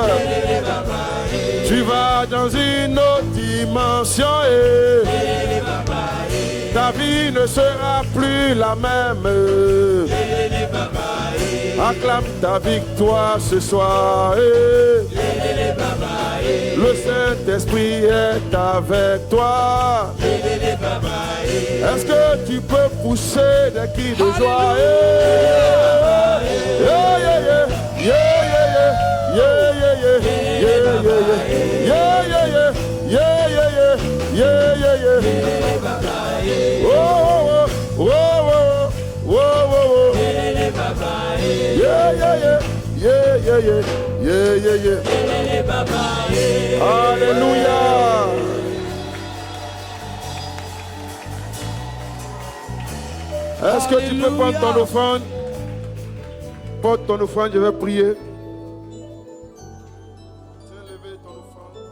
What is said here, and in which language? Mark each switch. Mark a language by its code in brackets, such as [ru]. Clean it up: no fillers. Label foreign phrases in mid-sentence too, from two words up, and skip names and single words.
[fr] Tu vas dans une autre dimension et ta vie ne sera plus la même. Acclame ta victoire ce soir. Le Saint-Esprit est avec toi. Est-ce que tu peux pousser des cris de joie? Yeah, yeah, yeah. Yeah, yeah, yeah. Yeah, yeah, yeah. Yeah, yeah, yeah. Yeah, yeah, yeah. Yeah, yeah, yeah. Yeah, yeah, yeah. Oh, oh, oh, oh, oh, oh, oh. Yeah, yeah, yeah. Yeah, yeah, yeah. Yeah, yeah, yeah. Alléluia. Est-ce que tu peux prendre ton offrande? Porte ton offrande, je vais prier. Tiens, levez ton offrande.